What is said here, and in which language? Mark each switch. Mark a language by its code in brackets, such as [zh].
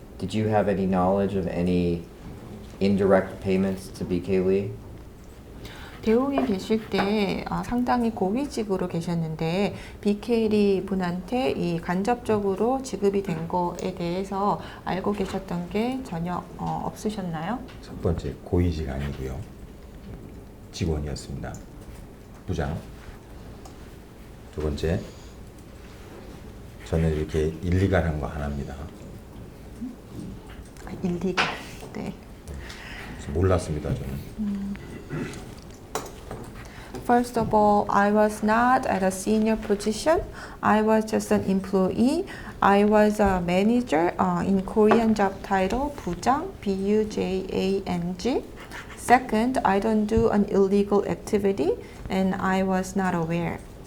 [en] Did you have any knowledge of any indirect payments to BK Lee? [ko] 대웅에 계실 때 상당히 고위직으로 계셨는데 BK리 분한테 이 간접적으로 지급이 된 거에 대해서 알고 계셨던 게 전혀 없으셨나요? 첫 번째 고위직 아니고요. 직원이었습니다. 부장. 두 번째 저는 이렇게 일리갈한 거 안 합니다. 일리가. 네. 그래서 몰랐습니다 저는. [en] First of all, I was not at a senior position. I was just an employee. I was a manager in Korean job title 부장, B-U-J-A-N-G. Second, I don't do an illegal activity and I was not aware.